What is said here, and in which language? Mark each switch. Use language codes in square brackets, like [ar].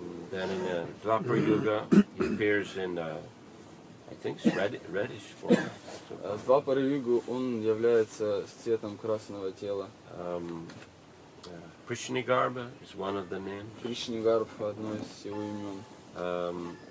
[en] Then in the Dwapara Yuga, he appears in, I think, it's reddish form. [ru] В Двапара-югу он является с цветом красного тела. [en] Prishnigarba is one of the names. [ru] Кришнигарбха одно из его имен.